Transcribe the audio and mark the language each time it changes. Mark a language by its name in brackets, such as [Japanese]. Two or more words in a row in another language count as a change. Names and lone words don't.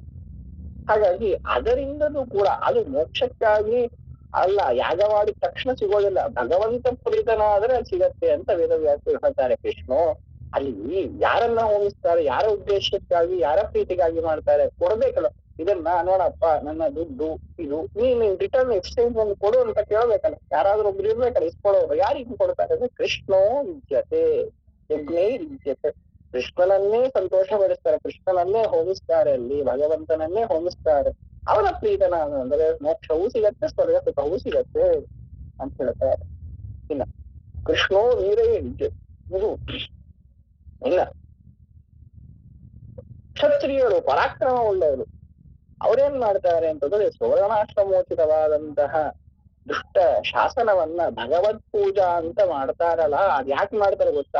[Kannada] ಹಾಗಾಗಿ ಅದರಿಂದಲೂ ಕೂಡ ಅದು ಮೋಕ್ಷಕ್ಕಾಗಿ ಅಲ್ಲ, ಯಾಗ ಮಾಡಿದ ತಕ್ಷಣ ಸಿಗೋದಿಲ್ಲ, ಭಗವಂತ ಪ್ರೀತನಾದ್ರೆ ಅದು ಸಿಗತ್ತೆ ಅಂತ ವೇದವ್ಯಾಸರು ಹೇಳ್ತಾರೆ. ವಿಷ್ಣು ಅಲ್ಲಿ ಯಾರನ್ನ ಹೋಲಿಸ್ತಾರೆ, ಯಾರ ಉದ್ದೇಶಕ್ಕಾಗಿ, ಯಾರ ಪ್ರೀತಿಗಾಗಿ ಮಾಡ್ತಾರೆ, ಕೊಡ್ಬೇಕಲ್ಲ. ಇದನ್ನ ನೋಡಪ್ಪ ನನ್ನ ದುಡ್ಡು ಇದು ನೀನು [English] return exchange [Kannada] ಒಂದು ಕೊಡು ಅಂತ ಕೇಳ್ಬೇಕಲ್ಲ, ಯಾರಾದ್ರೂ ಒಬ್ರು ಇರ್ಬೇಕಲ್ಲ ಇಸ್ಕೊಳ್ಳೋರು. ಯಾರಿಗೆ ಕೊಡ್ತಾರೆ ಅಂದ್ರೆ [Sanskrit] ಕೃಷ್ಣೋ ವಿದ್ಯತೆ ಯಜ್ಞೇ ವಿದ್ಯತೆ, [Kannada] ಕೃಷ್ಣನನ್ನೇ ಸಂತೋಷ ಪಡಿಸ್ತಾರೆ, ಕೃಷ್ಣನನ್ನೇ ಹೋಲಿಸ್ತಾರೆ, ಅಲ್ಲಿ ಭಗವಂತನನ್ನೇ ಹೋಲಿಸ್ತಾರೆ. ಅವನ ಪ್ರೀತನ ಅಂದ್ರೆ ಮೋಕ್ಷವೂ ಸಿಗತ್ತೆ, ಸ್ವರ್ಗ ಸುಖವೂ ಸಿಗತ್ತೆ ಅಂತ ಹೇಳ್ತಾರೆ. ಇನ್ನ [Sanskrit] ಕೃಷ್ಣೋ ವೀರೇ ವಿದ್ಯೆ, [Kannada] ಇದು ಇಲ್ಲ ಕ್ಷತ್ರಿಯರು ಪರಾಕ್ರಮ ಉಳ್ಳವರು ಅವ್ರೇನ್ ಮಾಡ್ತಾರೆ ಅಂತಂದ್ರೆ ಸುವರ್ಣಾಶ್ರಮೋಚಿತವಾದಂತಹ ದುಷ್ಟ ಶಾಸನವನ್ನ ಭಗವತ್ ಪೂಜಾ ಅಂತ ಮಾಡ್ತಾರಲ್ಲ, ಅದ್ ಯಾಕೆ ಮಾಡ್ತಾರೆ ಗೊತ್ತಾ?